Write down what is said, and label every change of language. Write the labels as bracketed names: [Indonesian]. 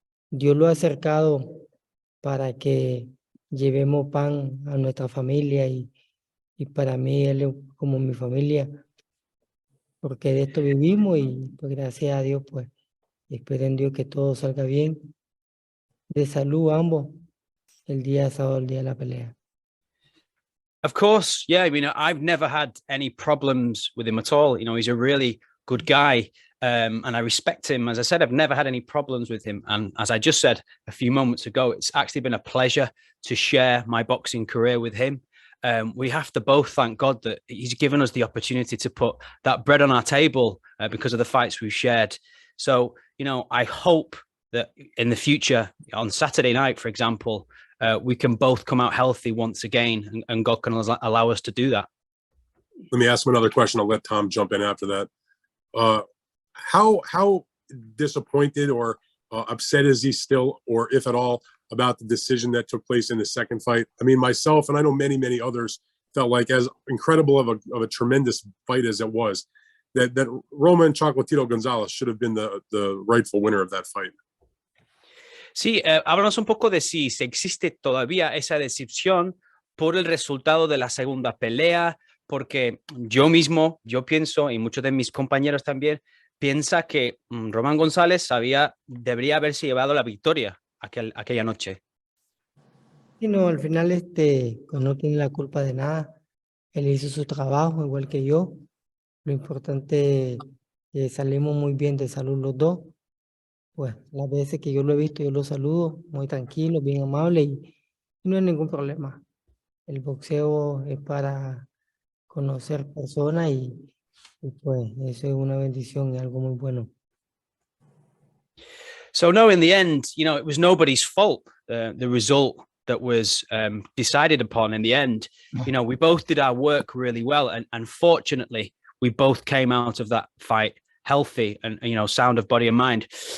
[Spanish] Dios lo ha acercado para que llevemos pan a nuestra familia y para mí él es como mi familia, porque de esto vivimos y pues gracias a Dios, pues espero en Dios que todo salga bien, de salud ambos, el día sábado, el día de la pelea. [English] Of course, yeah. I mean, I've never had any problems with him at all. He's a really good guy, and I respect him. As I said, I've never had any problems with him. And as I just said a few moments ago, it's actually been a pleasure to share my boxing career with him. We have to both thank God that he's given us the opportunity to put that bread on our table because of the fights we've shared. So, I hope that in the future, on Saturday night, for example, we can both come out healthy once again, and God can allow us to do that. Let me ask him another question. I'll let Tom jump in after that. How disappointed or upset is he still, or if at all, about the decision that took place in the second fight? I mean, myself, and I know many others, felt like as incredible of a tremendous fight as it was, that Roman Chocolatito Gonzalez should have been the rightful winner of that fight. [Spanish] Sí, háblanos un poco de si existe todavía esa decepción por el resultado de la segunda pelea, porque yo pienso, y muchos de mis compañeros también, piensa que Román González debería haberse llevado la victoria aquella noche. Y no, al final pues no tiene la culpa de nada. Él hizo su trabajo igual que yo. Lo importante es que salimos muy bien de salud los dos. Pues las veces que yo lo he visto, yo lo saludo muy tranquilo, bien amable y no hay ningún problema. El boxeo es para conocer personas y pues eso es una bendición y algo muy bueno. [English] So no, in the end, it was nobody's fault, the result that was decided upon in the end. We both did our work really well, and fortunately, we both came out of that fight healthy and sound of body and mind.